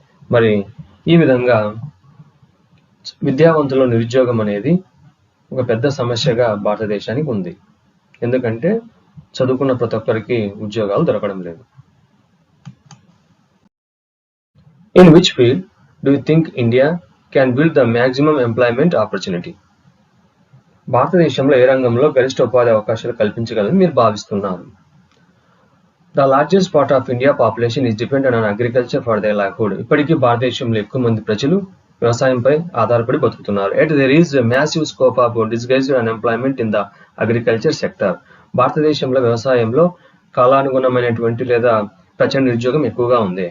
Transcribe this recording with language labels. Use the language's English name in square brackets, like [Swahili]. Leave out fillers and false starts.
[Telugu] మరి ఈ విధంగా విద్యావంతుల నిరుద్యోగం అనేది ఒక పెద్ద సమస్యగా భారతదేశానికి ఉంది. ఎందుకంటే చదువుకున్న ప్రతి ఒక్కరికి ఉద్యోగాలు దొరకడం లేదు. [English] In which field do you think India can build the maximum employment opportunity? [Telugu] భారతదేశంలో ఏ రంగంలో గరిష్ట ఉపాధి అవకాశాలు కల్పించగలని మీరు భావిస్తున్నారు? [English] The largest part of India population is dependent on agriculture for their livelihood. [Telugu] ఇప్పటికీ భారతదేశంలో ఎక్కువ మంది ప్రజలు వ్యవసాయంపై ఆధారపడి బతుకుతున్నారు. [English] Yet there is a massive scope of disguised unemployment in the agriculture sector. [Telugu] భారతదేశంలో వ్యవసాయంలో కాలానుగుణమైనటువంటి లేదా ప్రచ్ఛన్న నిరుద్యోగం ఎక్కువగా ఉంది.